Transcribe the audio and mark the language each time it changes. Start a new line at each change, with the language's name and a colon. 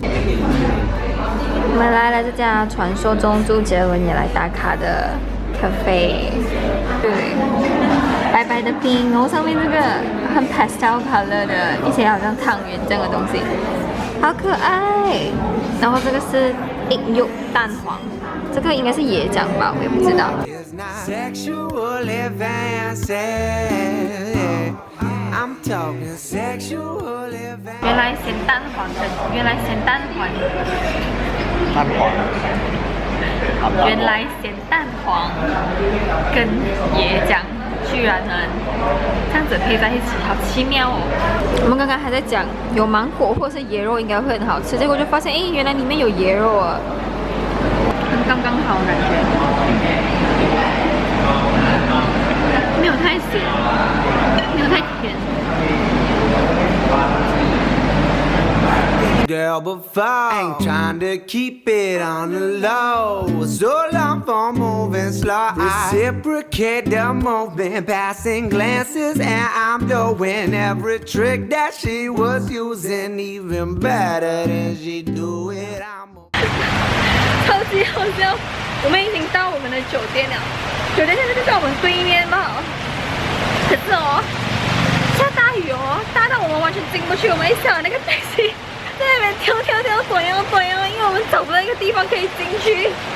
Chinese: 我们来了这家传说中周杰伦也来打卡的咖啡，对，白白的冰，然后上面这个很 pastel color 的一些好像汤圆这样的东西，好可爱。然后这个是硬柚蛋黄，这个应该是椰浆吧，我也不知道。
English: It's not sexual advances, yeah. I'm talking sexual advances.
Chinese: 原来咸蛋黄跟原来咸蛋黄跟椰浆居然能这样子配在一起，好奇妙哦！我们刚刚还在讲有芒果或者是椰肉应该会很好吃，结果就发现原来里面有椰肉啊，很刚刚好感觉，没有太咸，没有太甜。
English: Girl, before ain't trying to keep it on the low. So long for moving slow. Reciprocate the movement, passing glances, and I'm doing every trick that she was using, even better than she do it. I'm
Chinese: 超级好笑！我们已经到我们的酒店了，酒店现在就在我们对面嘛。可是下大雨大到我们完全进不去。我们一下那个 taxi 在那边跳，短腰，因为我们找不到一个地方可以进去。